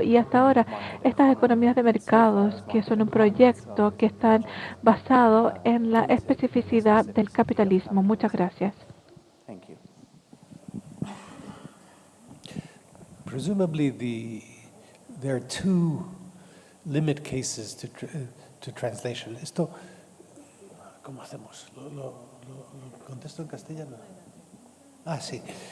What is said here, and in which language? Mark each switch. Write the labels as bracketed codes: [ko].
[es] Y hasta ahora, estas economías de mercados, que son un proyecto que están basado en la especificidad del capitalismo. Muchas gracias. [en] Presumably there are two limit cases to translation. [es] Esto, ¿cómo hacemos? ¿Lo contesto en castellano? Ah, sí.